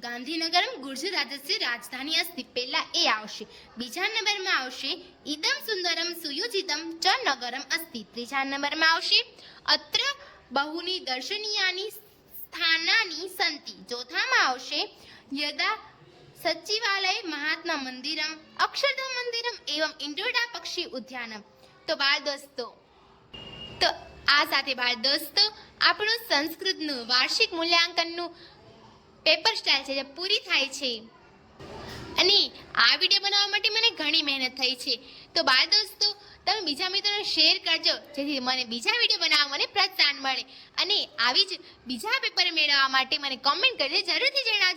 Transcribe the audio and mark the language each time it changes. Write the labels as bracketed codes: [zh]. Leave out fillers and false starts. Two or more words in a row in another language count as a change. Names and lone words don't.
[sa] गान्धीनगरम् गुर्जर राज्यस्य राजधानी अस्ति. [gu] પહેલા એ આવશે. બીજા નંબરમાં આવશે [sa] इदं सुन्दरं सुयोजितं च नगरम् अस्ति. [gu] ત્રીજા નંબરમાં આવશે [sa] अत्र बहूनि दर्शनीयानि स्थानानि सन्ति. [gu] ચોથામાં આવશે [sa] यदा सचिवालय महात्मा मंदिरम अक्षरधाम मंदिरम एवं इंडोरा पक्षी उद्यानम। [gu] તો બાળ દોસ્તો, તો આ સાથે બાળ દોસ્તો આપણું સંસ્કૃતનું વાર્ષિક મૂલ્યાંકનનું [en] paper style [gu] છે જે પૂરી થાય છે અને આ વિડીયો બનાવવા માટે મને ઘણી મહેનત થઈ છે. તો બાળ દોસ્તો તમે બીજા મિત્રોને શેર કરજો જેથી મને બીજા વિડીયો બનાવવા મને પ્રોત્સાહન મળે અને આવી જ બીજા પેપર મેળવવા માટે મને કોમેન્ટ કરજો, જરૂરથી જણાવજો.